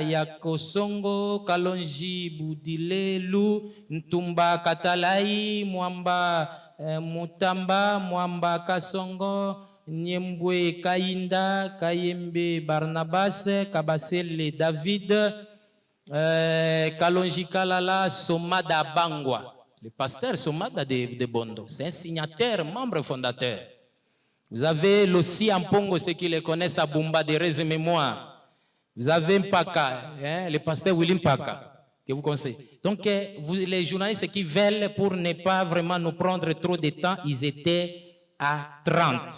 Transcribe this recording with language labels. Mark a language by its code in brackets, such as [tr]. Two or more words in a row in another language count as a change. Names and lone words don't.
[fr] Yakosongo, Kalonji Budilelu, Ntumba Katalai, Mwamba Mutamba, Mwamba Kasongo, Nyembwe Kainda, Kayembe Barnabas, Kabasele David, Kalonji Kalala, Somada Bangwa, le pasteur Somada de Bondo, c'est un signataire, membre fondateur. Vous avez l'Ossi Ampongo, ceux qui le connaissent à Bumba de Reze Mémoire. Vous avez Mpaka, le pasteur Willy Mpaka, que vous connaissez. Donc, les journalistes qui veulent, pour ne pas vraiment nous prendre trop de temps, ils étaient à 30.